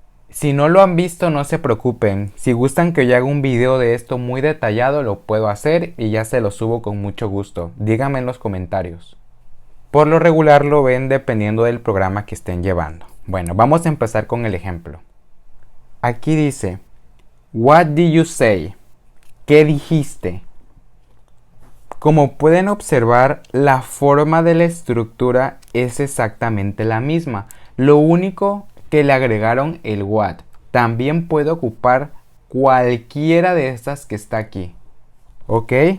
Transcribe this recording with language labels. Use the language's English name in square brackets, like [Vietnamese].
[Spanish] Si no lo han visto, no se preocupen. Si gustan que yo haga un video de esto muy detallado, lo puedo hacer y ya se lo subo con mucho gusto. Díganme en los comentarios. Por lo regular lo ven dependiendo del programa que estén llevando. Bueno, vamos a empezar con el ejemplo. Aquí dice, [English] What did you say? [Spanish] ¿Qué dijiste? Como pueden observar, la forma de la estructura es exactamente la misma. Lo único que le agregaron el what. También puede ocupar cualquiera de estas que está aquí. ¿Ok?